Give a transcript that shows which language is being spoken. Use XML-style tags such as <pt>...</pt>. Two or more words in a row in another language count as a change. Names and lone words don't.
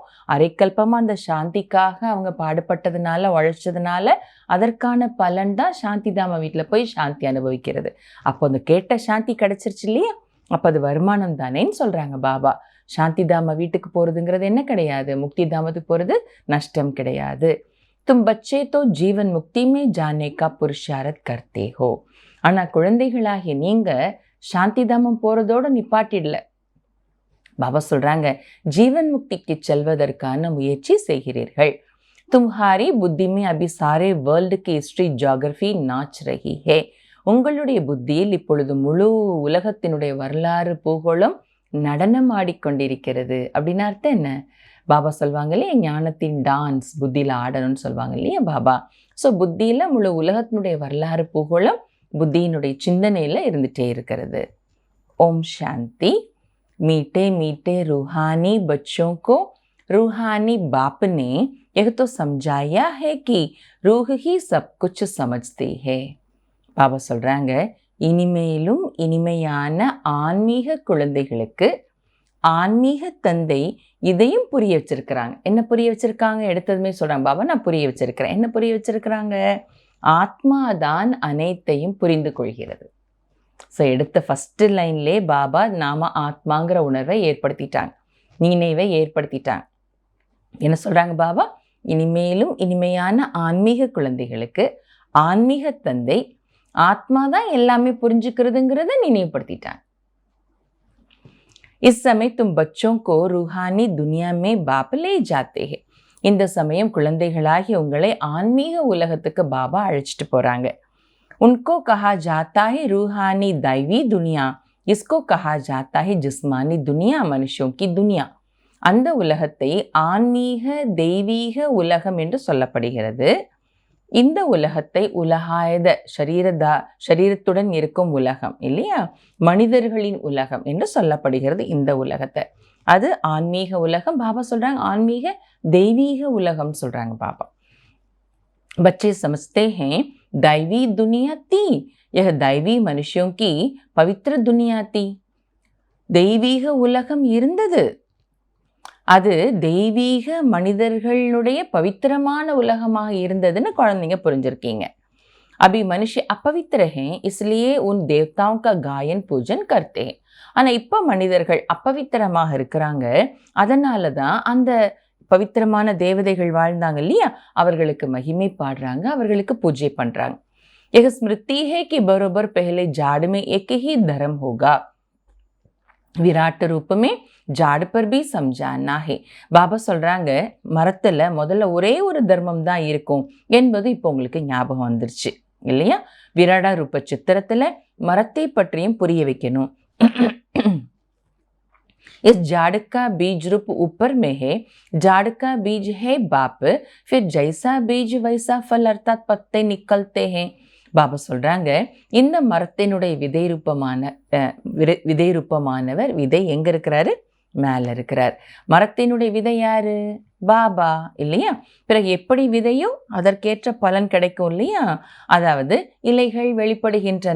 <ta>அரைக்கல்பமாக அந்த சாந்திக்காக அவங்க பாடுபட்டதுனால உழைச்சதுனால அதற்கான பலன் தான் சாந்தி தாம வீட்டில் போய் சாந்தி அனுபவிக்கிறது. அப்போ அந்த கேட்ட சாந்தி கிடைச்சிருச்சு இல்லையா? அப்போ அது வருமானம் தானேன்னு சொல்கிறாங்க பாபா. சாந்தி தாம வீட்டுக்கு போகிறதுங்கிறது என்ன கிடையாது, முக்தி தாமத்துக்கு போகிறது நஷ்டம் கிடையாது.</ta> <hi>तुम बच्चे तो जीवन मुक्ति में जाने का पुरुषार्थ करते हो.</hi> <ta>ஆனால் குழந்தைகளாகி நீங்க சாந்தி தாமம் போறதோட நிப்பாட்டிடல. பாபா சொல்றாங்க, ஜீவன் முக்திக்கு செல்வதற்கான முயற்சி செய்கிறீர்கள்.</ta> <hi>तुम्हारी बुद्धि में अभी सारे वर्ल्ड की</hi> <en>history geography</en> <hi>नाच रही है.</hi> <ta>உங்களுடைய புத்தியில் இப்பொழுது முழு உலகத்தினுடைய வரலாறு பூகோளம் நடனம் ஆடிக்கொண்டிருக்கிறது. அப்படின்னு அர்த்தம் என்ன? பாபா சொல்லுவாங்க இல்லையா, ஞானத்தின் டான்ஸ் புத்தியில் ஆடணும்னு சொல்லுவாங்க இல்லையா பாபா. ஸோ புத்தியில் முழு உலகத்தினுடைய வரலாறு பூகோளம் புத்தியினுடைய சிந்தனையில் இருந்துகிட்டே இருக்கிறது. ஓம் சாந்தி.</ta> <hi>मीठे मीठे रूहानी बच्चों को रूहानी बाप ने यह तो समझाया है कि रूह ही सब कुछ समझती है.</hi> <ta>பாபா சொல்கிறாங்க, இனிமேலும் இனிமையான ஆன்மீக குழந்தைகளுக்கு ஆன்மீக தந்தை இதையும் புரிய வச்சிருக்கிறாங்க. என்ன புரிய வச்சிருக்காங்க? எடுத்ததுமே சொல்கிறாங்க, பாபா நான் புரிய வச்சிருக்கிறேன். என்ன புரிய வச்சிருக்கிறாங்க? ஆத்மாதான் அனைத்தையும் புரிந்து கொள்கிறது. ஸோ எடுத்த</ta> <en>first line</en> <ta>பாபா நாம ஆத்மாங்கிற உணர்வை ஏற்படுத்திட்டாங்க, நினைவை ஏற்படுத்திட்டாங்க. என்ன சொல்கிறாங்க பாபா? இனிமேலும் இனிமையான ஆன்மீக குழந்தைகளுக்கு ஆன்மீக தந்தை ஆத்மா தான் எல்லாமே புரிஞ்சுக்கிறதுங்கிறத நினைவுபடுத்திட்டாங்க.</ta> <hi>इस समय तुम बच्चों को रूहानी दुनिया में बाप ले जाते हैं.</hi> <ta>இந்த சமயம் குழந்தைகளாகி உங்களை ஆன்மீக உலகத்துக்கு பாபா அழைச்சிட்டு போறாங்க.</ta> <hi>उनको कहा जाता है रूहानी दैवी दुनिया, इसको कहा जाता है जिस्मानी दुनिया, मनुष्यों की दुनिया.</hi> <ta>அந்த உலகத்தை ஆன்மீக தெய்வீக உலகம் என்று சொல்லப்படுகிறது. இந்த உலகத்தை உலகாயத சரீரத்துடன் இருக்கும் உலகம் இல்லையா, மனிதர்களின் உலகம் என்று சொல்லப்படுகிறது. இந்த உலகத்தை அது ஆன்மீக உலகம். பாபா சொல்றாங்க ஆன்மீக தெய்வீக உலகம் சொல்றாங்க பாபா.</ta> <hi>बच्चे समझते हैं दैवी दुनिया थी, यह दैवी मनुष्यों की पवित्र दुनिया थी.</hi> <ta>தெய்வீக உலகம் இருந்தது, அது தெய்வீக மனிதர்களுடைய பவித்திரமான உலகமாக இருந்ததுன்னு குழந்தைங்க புரிஞ்சிருக்கீங்க.</ta> <hi>अभी मनुष्य अपवित्र हैं, इसलिए उन देवताओं का गायन पूजन करते हैं.</hi> <ta>ஆனால் இப்போ மனிதர்கள் அப்பவித்திரமாக இருக்கிறாங்க, அதனால தான் அந்த பவித்திரமான தேவதைகள் வாழ்ந்தாங்க இல்லையா, அவர்களுக்கு மகிமை பாடுறாங்க, அவர்களுக்கு பூஜை பண்றாங்க.</ta> <hi>यह स्मृति है कि बरोबर पहले झाड़ में एक ही धर्म होगा, विराट रूप में झाड़ पर भी समझाना है.</hi> <ta>பாபா சொல்றாங்க, மரத்துல முதல்ல ஒரே ஒரு தர்மம் தான் இருக்கும் என்பது இப்போ உங்களுக்கு ஞாபகம் வந்துருச்சு இல்லையா. விராட ரூப சித்திரத்துல மரத்தை பற்றியும் புரிய வைக்கணும்.</ta> <hi>इस झाड़ का बीज रूप ऊपर में है, झाड़ का बीज है बाप, फिर जैसा बीज वैसा फल अर्थात पत्ते निकलते हैं.</hi> <ta>பாபா சொல்றாங்க, இந்த மரத்தினுடைய விதை ரூபமானவர், விதை எங்க இருக்கிறாரு, மேல இருக்கிறார். மரத்தினுடைய விதை யாரு, பாபா இல்லையா. பிறகு எப்படி விதையோ அதற்கேற்ற பலன் கிடைக்கும் இல்லையா. அதாவது இலைகள் வெளிப்படுகின்றன.</ta>